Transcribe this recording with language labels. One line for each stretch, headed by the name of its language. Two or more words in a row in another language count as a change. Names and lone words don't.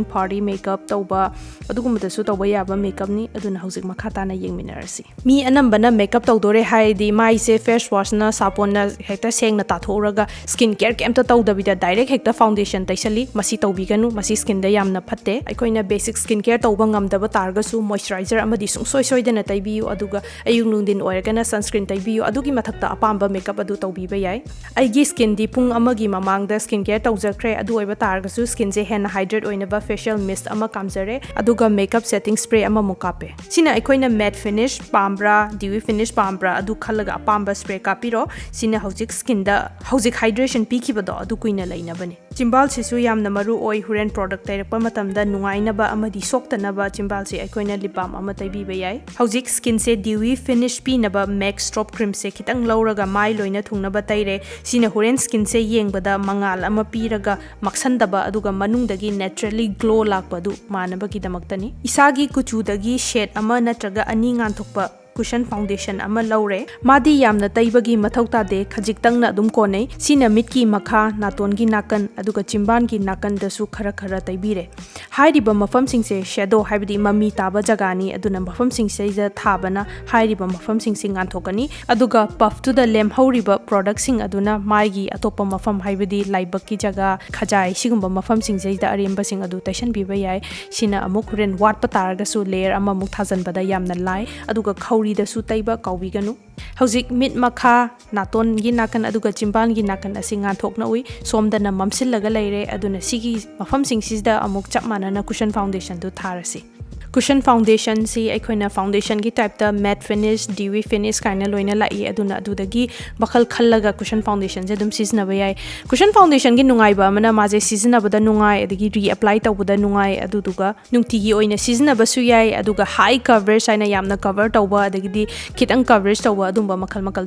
English: party makeup
Manipuri: tawba adugumda su tawba yaba makeup ni aduna hausik makhata na yengminarasi mi anambana makeup tawdore haidi mai se
English: face wash
Manipuri: na sapon na hekta sengna tathoraga
English: skin care
Manipuri: kemta tawdabida direct hekta foundation taisali masi tawbiga masi skin da yamna phatte aikoina
English: basic skin care
Manipuri: tawba ngamdaba targasu moisturizer amadi sungsoi soidana taibiyu aduga ayung nungdin oiragana sunscreen taibiyu adugi mathakta apamba makeup adu tawbiba yai aigi skin di pung amagi mamangda
English: skin care
Manipuri: tawjakre adu oiba targasu skin je hen hydrate oinaba
English: facial mist
Manipuri: ama kamjare aduga
English: makeup setting spray
Manipuri: ama mukape sina aikoina
English: matte finish
Manipuri: pambra
English: dewy finish
Manipuri: pambra adu khalaga apamba spray kapiro sina hojik skin da hojik hydration pikibado adu kuina lainabani chimbal sisu yamna maru oi huren product tairakpa matamda nungainaba amadi soktanaba chimbal se aikoina
English: lip balm
Manipuri: ama taibiba yai hojik skin se
English: dewy finish
Manipuri: pinaba
English: max stop cream
Manipuri: se khitang lauraga mai loina thungnaba taire sina huren skin se yengbada mangal ama piraga maksandaba aduga manungdagi
English: naturally glow
Manipuri: lakpadu manaba gi damaktani isagi kuchudagi shade ama natraga ani nganthokpa
English: cushion foundation
Manipuri: ama laure madi yamna taibagi mathauta de khajiktang na dum konei sina mitki makha naton gi nakan aduga chimban gi nakan dasu khara khara taibire hairiba mafam singse shadow haibidi mami taba jagani aduna mafam singse ja thabana hairiba mafam sing sing anthokani aduga puff to the lem hauriba product sing aduna mai gi atopa mafam haibidi laibaki jaga khajai sigumba mafam singse da aremba sing adu taishan biba yai sina amuk ren wat pataraga su layer ama muk thajan bada yamna lai aduga khauri da su taiba kawbiganu hojik mit makha naton gi nakan aduga chimban gi nakan asinga thokna ui somdana mamsillaga leire aduna sigi mafam singsida amuk chapmana na
English: cushion foundation
Manipuri: du tharasi
English: cushion foundation
Manipuri: si aikoina foundation gi type da
English: matte finish dewy finish
Manipuri: kaina loina lai aduna adudagi bakhal khallaga
English: cushion foundation
Manipuri: je dum siznaba yai
English: cushion foundation
Manipuri: gi nungaiba amana maje siznabada nungai adagi
English: re apply
Manipuri: tawbada nungai aduduga nungtigi oina siznaba su yai aduga
English: high coverage
Manipuri: aina yamna cover tawba adagi khitang coverage tawba adumba makhal makhal